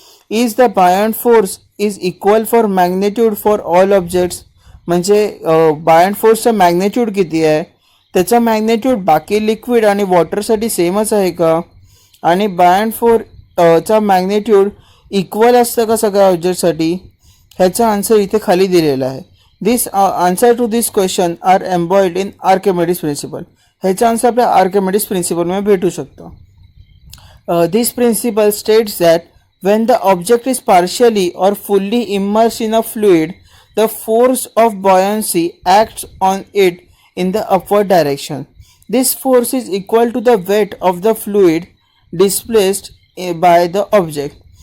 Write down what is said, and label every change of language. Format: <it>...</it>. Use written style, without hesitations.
<en>Is the buoyant force is equal for magnitude for all objects?</en> <mr>म्हणजे buoyant force चा magnitude किती आहे त्याचा मॅग्नेट्यूड बाकी लिक्विड आणि वॉटरसाठी सेमच आहे का? आणि बायंट फोर्सचा मॅग्नेट्यूड इक्वल असतं का सगळ्या ऑब्जेक्टसाठी? ह्याचा आन्सर इथे खाली दिलेला आहे.</mr> <en>This answer to this question are embodied in Archimedes principle.</en> <mr>ह्याचा आन्सर आपल्या आर्किमिडीज प्रिन्सिपलमध्ये भेटू शकतो.</mr> <en>This principle states that when the object is partially or fully immersed in a fluid, the force of buoyancy acts on it in the upward direction. This force is equal to the weight of the fluid displaced by the object.</en>